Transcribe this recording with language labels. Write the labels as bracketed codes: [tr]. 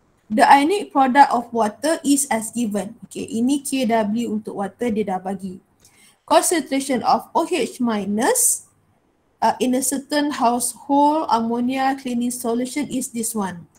[en] The ionic product of water is as given. [ms] Okay, ini KW untuk water dia dah bagi. [en] Concentration of OH minus in a certain household ammonia cleaning solution is this one.